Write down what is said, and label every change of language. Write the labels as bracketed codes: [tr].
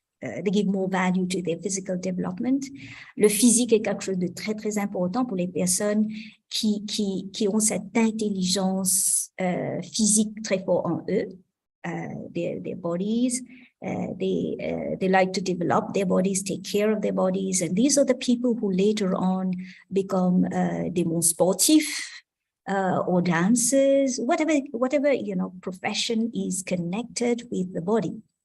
[en] They give more value to their physical development. [fr] Le physique est quelque chose de très, très important pour les personnes qui ont cette intelligence physique très fort en eux, [en] their bodies. They like to develop their bodies, take care of their bodies. And these are the people who later on become [fr] des bons sportifs [en] or dancers, whatever, profession is connected with the body.